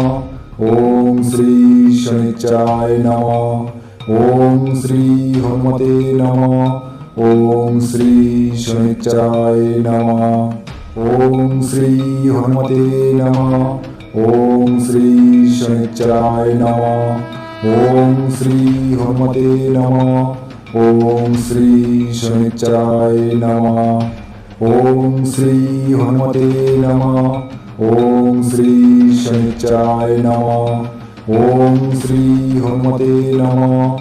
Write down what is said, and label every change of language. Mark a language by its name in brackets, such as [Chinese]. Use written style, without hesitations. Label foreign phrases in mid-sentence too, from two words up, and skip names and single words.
[Sanskrit] ওম শ্রী শনিশ্চরায় নমঃ। ওম শ্রী হনুমতে নমঃ। ওম শ্রী শনিশ্চরায় নমঃ। ওম শ্রী হনুমতে নমঃ। ওম শ্রী শনিশ্চরায় নমঃ। ओम श्री हनुमते नमः। ओम श्री शनिश्चराय नमः। ओम श्री हनुमते नमः। ओम श्री शनिश्चराय नमः। ओम श्री हनुमते नमः।